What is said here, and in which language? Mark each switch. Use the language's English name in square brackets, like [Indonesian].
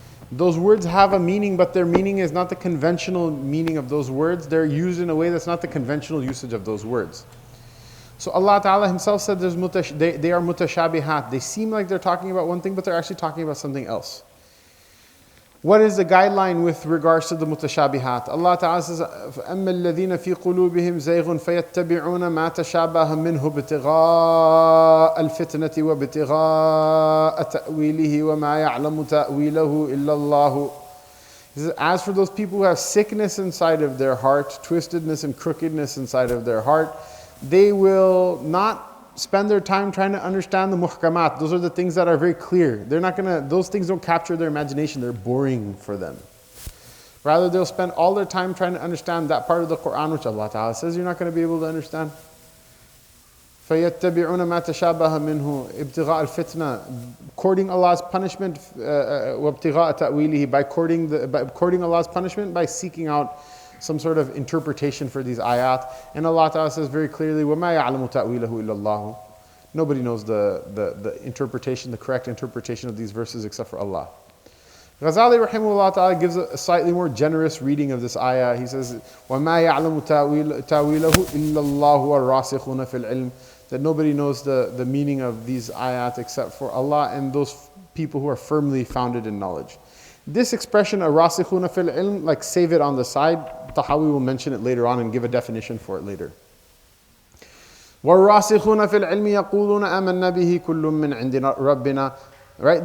[English] Those words have a meaning, but their meaning is not the conventional meaning of those words. They're used in a way that's not the conventional usage of those words. So Allah Ta'ala Himself said they are mutashabihat. They seem like they're talking about one thing, but they're actually talking about something else. What is the guideline with regards to the mutashabihat? Allah Ta'ala says, [Arabic] فَأَمَّا الَّذِينَ فِي قُلُوبِهِمْ زَيْغٌ فَيَتَّبِعُونَ مَا تَشَابَهَ مِنْهُ ابْتِغَاءَ الْفِتْنَةِ وَابْتِغَاءَ تَأْوِيلِهِ وَمَا يَعْلَمُ تَأْوِيلَهُ إِلَّا اللَّهُ. [English] He says, as for those people who have sickness inside of their heart, twistedness and crookedness inside of their heart, they will not spend their time trying to understand the Mohkumat. Those are the things that are very clear. Those things don't capture their imagination. They're boring for them. Rather, they'll spend all their time trying to understand that part of the Quran which Allah Ta'ala says you're not going to be able to understand. [Arabic] فَيَتَّبِعُونَ مَا تَشَابَهَ مِنْهُ ابْتِغَاءَ الْفِتْنَةِ, [English] courting Allah's punishment, [Arabic] وَابْتِغَاءَ تَأْوِيلِهِ, [English] by courting Allah's punishment, by seeking out some sort of interpretation for these ayat. And Allah Ta'ala says very clearly, [Arabic] وَمَا يَعْلَمُ تَأْوِيلَهُ إِلَّا اللَّهُ. [English] Nobody knows the interpretation, the correct interpretation of these verses except for Allah. Ghazali rahimahullah ta'ala gives a slightly more generous reading of this ayah. He says, [Arabic] وَمَا يَعْلَمُ تَأْوِيلَهُ إِلَّا اللَّهُ وَالرَّاسِخُونَ فِي الْعِلْمِ. [English] That nobody knows the meaning of these ayat except for Allah and those people who are firmly founded in knowledge. This expression, [Arabic] الرَّاسِخُونَ فِي الْعِلْمِ, [English] like save it on the side. Tahawi will mention it later on and give a definition for it later. [Arabic] وَالرَّاسِخُونَ فِي الْعِلْمِ يَقُولُونَ آمَنَّا بِهِ كُلٌّ مِّنْ عِنْدِ رَبِّنَا. [English] Right?